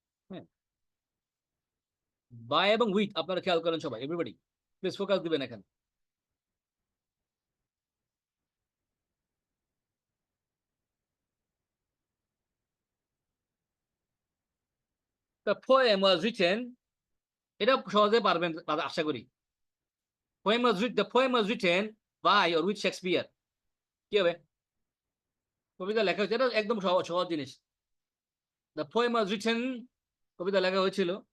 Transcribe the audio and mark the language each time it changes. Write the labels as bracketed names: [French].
[Bangla] হ্যাঁ, বাই এবং উইথ আপনারা খেয়াল করেন সবাই, এভরিবডি প্লিজ ফোকাস দিবেন এখানে। [English] The poem was written, [Bangla] এটা সহজে পারবেন আশা করি। [English] The poem was written by or with Shakespeare, [Bangla] কি হবে? কবিতা লেখা হয়েছে, এটা একদম সহজ সহজ জিনিস। [English] The poem was written, [Bangla] কবিতা লেখা হয়েছিল।